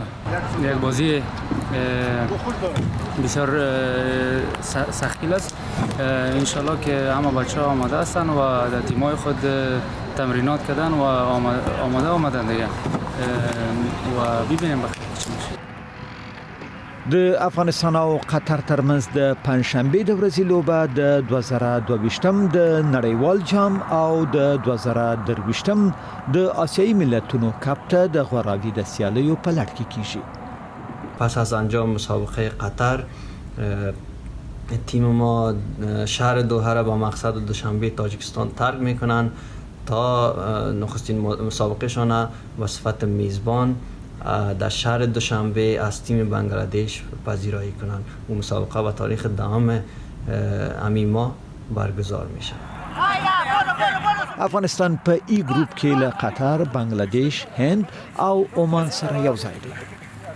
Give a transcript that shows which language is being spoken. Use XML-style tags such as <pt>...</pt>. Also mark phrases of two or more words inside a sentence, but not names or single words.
<fa>یک بازی بسیار سختی است.</fa> <ar>ان شاء الله</ar> <fa>که همه بچه‌ها آماده هستن و در تیم‌های خود تمرینات کردن و آمادن دیگه و ببینیم بخیر چی میشه.</fa> <ps>د افغانستان او قطر ترمنځ د پنځشنبه د ورځې لوبه د 2022م د نړیوال جام او د 2023م د آسیایي ملتونو کپ ته د غوراوي د سیالیو په لړ کې کیږي.</ps> <fa>پس از انجام مسابقه قطر تیم ما شهر دوحه را با مقصد دوشنبه تاجیکستان ترک میکنن تا نخستین مسابقه شان به صفت میزبان در شهر دوشنبه از تیم بنگلادش پذیرایی کنند. اون مسابقه به تاریخ 10 همین ماه برگزار میشه.</fa> <ps>افغانستان په ای ګروپ کې له قطر، بنگلاديش، هند او عمان سره یو ځای دی.</ps>